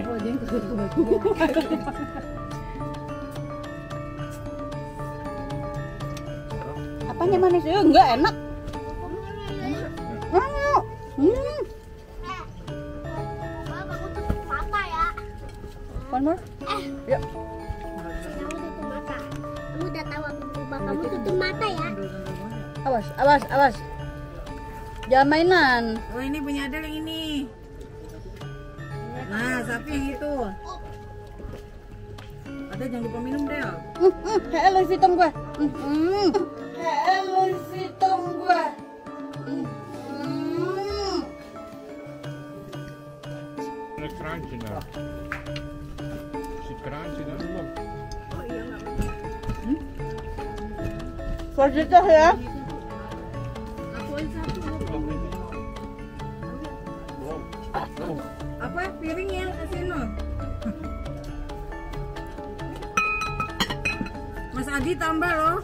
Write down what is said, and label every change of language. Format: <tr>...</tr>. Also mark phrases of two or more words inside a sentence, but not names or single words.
<id>Oh, dia kesel. Apanya manis? Enggak enak. Kamu tutup mata ya.</id> <en>One more?</en> <id>Ya. Kamu tutup mata. Kamu udah tahu aku berubah. Kamu tutup mata ya. Awas. Jangan mainan. Oh, ini punya Adel yang ini. Nah, sapi yang itu. Ada jangan lupa minum, Del. Kayak Louis Vuitton gue. Kayak Louis Vuitton gue.</id> <nl>Een kraantje nou. Is het kraantje dan?</nl> <id>Positif ya. Apa piringnya kesini? Mas Adi tambah loh.</id>